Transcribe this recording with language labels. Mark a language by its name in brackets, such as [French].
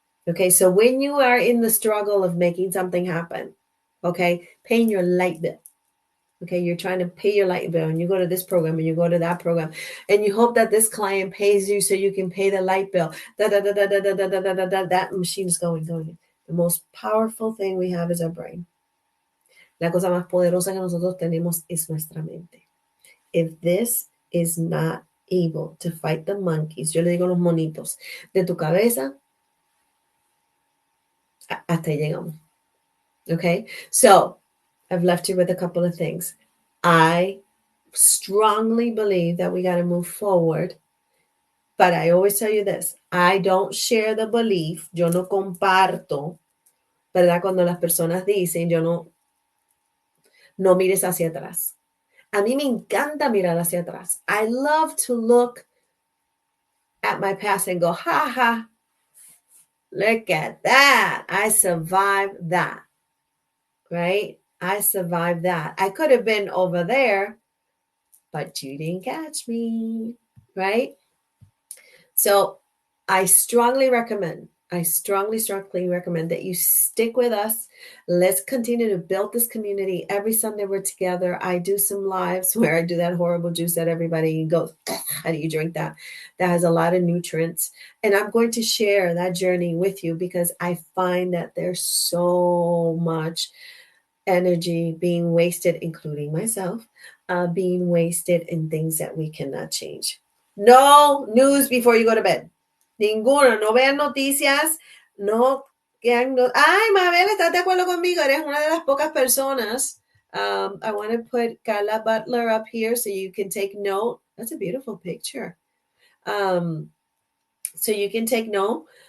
[English] Okay, so when you are in the struggle of making something happen, okay, paying your light bill. Okay, you're trying to pay your light bill and you go to this program and you go to that program and you hope that this client pays you so you can pay the light bill. That machine is going. The most powerful thing we have is our brain. [Spanish] La cosa más poderosa que nosotros tenemos es nuestra mente. [English] If this is not able to fight the monkeys, [Spanish] yo le digo los monitos, de tu cabeza, hasta ahí llegamos. [English] Okay, so I've left you with a couple of things. I strongly believe that we got to move forward. But I always tell you this, I don't share the belief, [Spanish] yo no comparto, ¿verdad? Cuando las personas dicen, yo no mires hacia atrás. A mí me encanta mirar hacia atrás. [English] I love to look at my past and go, ha ha, look at that. I survived that, right? I survived that. I could have been over there, but you didn't catch me, right? So I strongly recommend that you stick with us. Let's continue to build this community. Every Sunday we're together. I do some lives where I do that horrible juice that everybody goes, how do you drink that? That has a lot of nutrients. And I'm going to share that journey with you because I find that there's so much energy being wasted, including myself, being wasted in things that we cannot change. No news before you go to bed. [Spanish] Ninguno. No vean noticias. No vean. Ay, Mabel, ¿estás de acuerdo conmigo? Eres una de las pocas personas. [English] I want to put Carla Butler up here so you can take note. That's a beautiful picture. So you can take note.